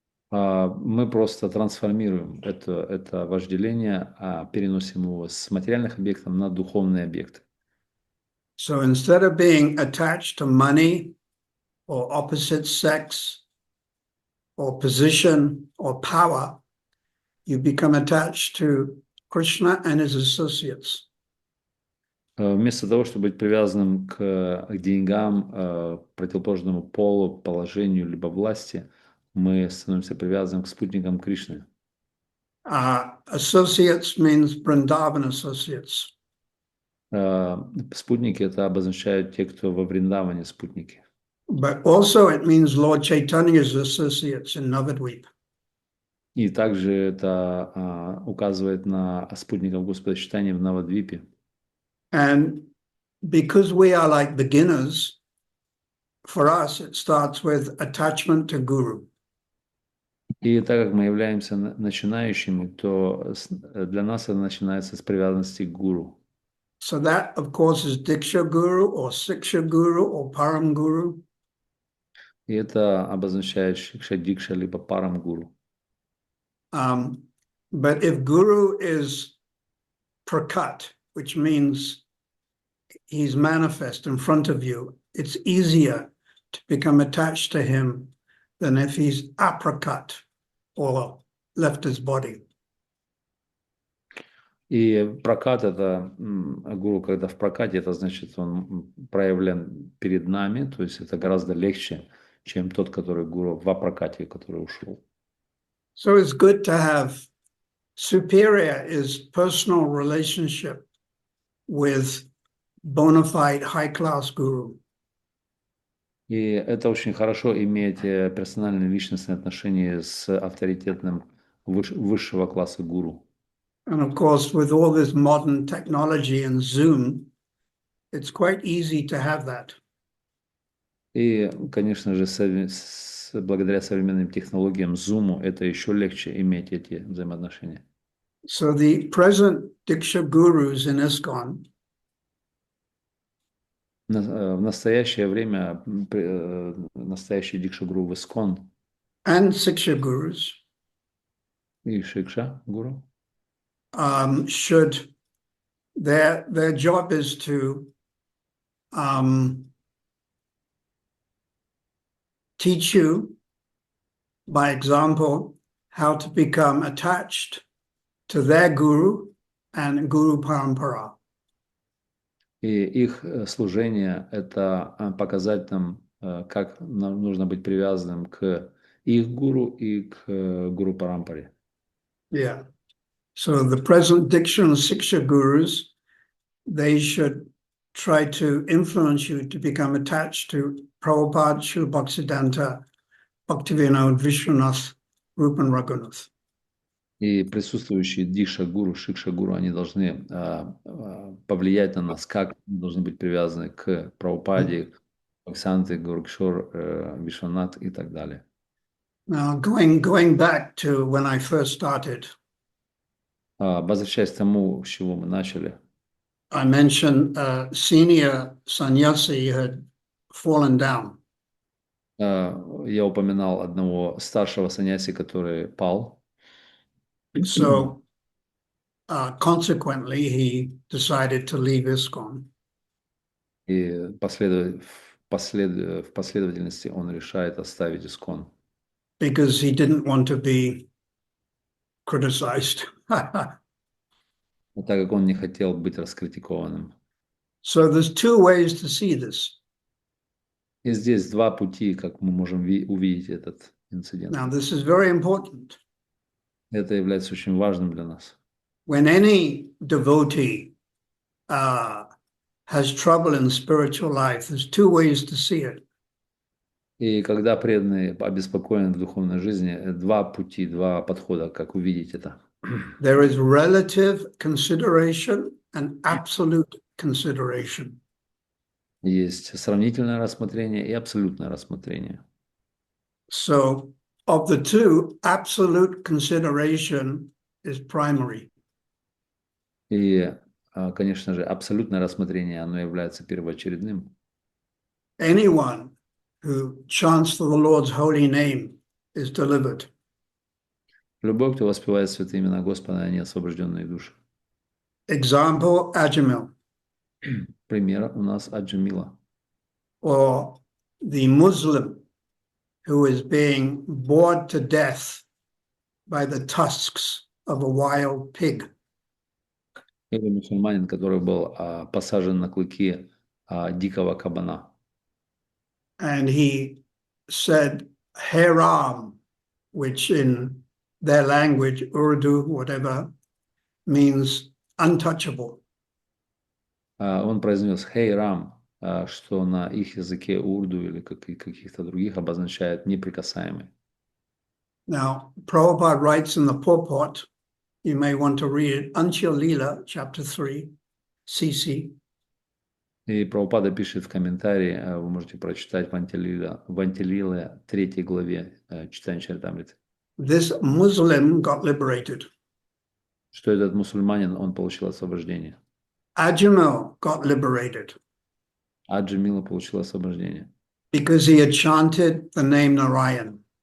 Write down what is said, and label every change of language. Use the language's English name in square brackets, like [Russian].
[Russian] Мы просто трансформируем это вожделение, переносим его с материальных объектов на духовные объекты. [English] So instead of being attached to money or opposite sex or position or power, you become attached to Krishna and his associates. [Russian] Вместо того, чтобы быть привязанным к деньгам, противоположному полу, положению, либо власти, мы становимся привязанным к спутникам Кришны. [English] Associates means Vrindavan associates. [Russian] Спутники — это обозначают те, кто во Вриндаване спутники. [English] But also it means Lord Chaitanya's associates in Navadvip. [Russian] И также это указывает на спутников Господа Чайтаньи в Навадвипе. [English] And because we are like beginners, for us it starts with attachment to Guru. [Russian] И так как мы являемся начинающими, то для нас это начинается с привязанности к гуру. [English] So that, of course, is Diksha Guru or Siksha Guru or Param Guru. [Russian] И это обозначает Шикша Дикша либо Парам Гуру. [English] But if Guru is prakat, which means he's manifest in front of you, it's easier to become attached to him than if he's aprakat or left his body. [Russian] И прокат — это гуру, когда в прокате, это значит, он проявлен перед нами, то есть это гораздо легче, чем тот, который гуру в прокате, который ушел. [English] So it's good to have superior is personal relationship with bona fide high-class guru. [Russian] И это очень хорошо иметь персональные личностные отношения с авторитетным высшего класса гуру. [English] And of course, with all this modern technology and Zoom, it's quite easy to have that. [Russian] И, конечно же, благодаря современным технологиям Zoom это еще легче иметь эти взаимоотношения. [English] So the present Diksha gurus in ISKCON [Russian] В настоящее время настоящий Дикша-гуру в ISKCON [English] and Siksha gurus [Russian] и Шикша-гуру [English] should, their job is to teach you, by example, how to become attached to their guru and Guru Parampara. [Russian] И их служение — это показать нам, как нам нужно быть привязанным к их гуру и к гуру Парампаре. [English] Yeah. So the present Diksha and Siksha gurus, they should try to influence you to become attached to Prabhupada, Srila Bhaktisiddhanta, Bhaktivinoda, Vishwanath, Rupan Raghunath. [Russian] И присутствующие Диша-гуру, Шикша-гуру, они должны повлиять на нас, как мы должны быть привязаны к Прабхупаде, Бхактисиданте, Гурукшор, Вишванат и так далее. [English] Now, going back to when I first started, [Russian] Возвращаясь к тому, с чего мы начали, [English] I mentioned senior sannyasi had fallen down. [Russian] я упоминал одного старшего саньяси, который пал. [English] So consequently, he decided to leave ISKCON. [Russian] И в последовательности он решает оставить ISKCON. [English] Because he didn't want to be criticized. [Russian] Так как он не хотел быть раскритикованным. [English] So there's two ways to see this. [Russian] И здесь два пути, как мы можем увидеть этот инцидент. [English] Now, this is very important. [Russian] Это является очень важным для нас. [English] When any devotee has trouble in spiritual life, there's two ways to see it. [Russian] И когда преданный обеспокоен в духовной жизни, два пути, два подхода, как увидеть это. [English] There is relative consideration and absolute consideration. [Russian] Есть сравнительное рассмотрение и абсолютное рассмотрение. [English] So, of the two, absolute consideration is primary. [Russian] И, конечно же, абсолютное рассмотрение, оно является первоочередным. [English] Anyone who chants the Lord's holy name is delivered. [Russian] Любой, кто воспевает святые имена Господа, они освобожденные души. [English] Example, Ajamil, [Russian] Пример у нас Аджамила. [English] or the Muslim who is being bored to death by the tusks of a wild pig. [Russian] Или мусульманин, который был посажен на клыки дикого кабана. [English] And he said, Haram, which in their language, Urdu, whatever, means untouchable. [Russian] Он произнес «Хей Рам», что на их языке урду или каких-то других обозначает неприкасаемый. [English] Now, Prabhupada writes in the purport, you may want to read it, Anchal Leela, chapter 3, CC. [Russian] И Прабхупада пишет в комментарии, вы можете прочитать в Антилиле 3 главе читания Чаритамриты, [English] This Muslim got liberated. [Russian] что этот мусульманин, он получил освобождение. [English] Ajamil got liberated [Russian] Аджамила получил освобождение. [English] because he had chanted the name Narayan.